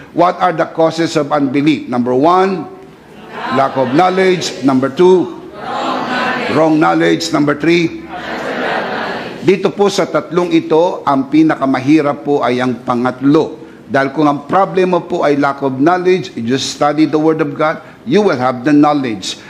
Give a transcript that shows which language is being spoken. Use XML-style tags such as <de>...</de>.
<en>What are the causes of unbelief? Number 1, lack of knowledge. Number 2, wrong knowledge.</en> <tl>Number 3, dito po sa tatlong ito, ang pinakamahirap po ay ang pangatlo. Dahil kung ang problema po ay</tl> <en>lack of knowledge, you just study the Word of God, you will have the knowledge.</en>